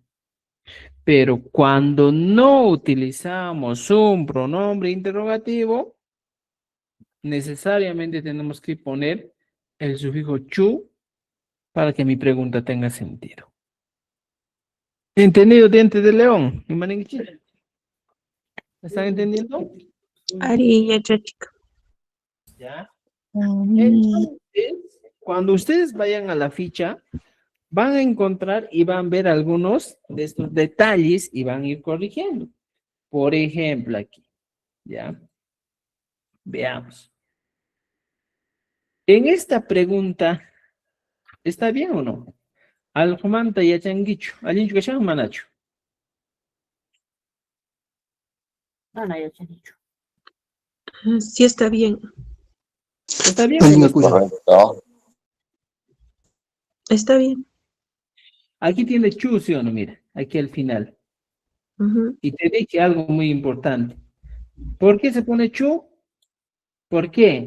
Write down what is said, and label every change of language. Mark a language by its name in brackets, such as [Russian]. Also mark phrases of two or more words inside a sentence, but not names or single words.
[Spanish] Pero cuando no utilizamos un pronombre interrogativo, necesariamente tenemos que poner el sufijo chu para que mi pregunta tenga sentido. ¿Entendido, diente de león? ¿Me están entendiendo? [Quechua] Ari yachachik. [Spanish] ¿Ya? [Quechua] Ari. [Spanish] Entonces, cuando ustedes vayan a la ficha, van a encontrar y van a ver algunos de estos detalles y van a ir corrigiendo. Por ejemplo, aquí, ¿ya? Veamos. En esta pregunta, ¿está bien o no? [Quechua] Alhumanta yachanguichu, alinchu kashan manachu. Mana yachanichu. [Spanish] Sí está bien. ¿Está bien o no está bien? Correcto. Está bien. Aquí tiene chu, ¿sí o no? Mira, aquí al final. Ujú. Y te dije algo muy importante. ¿Por qué se pone chu? ¿Por qué?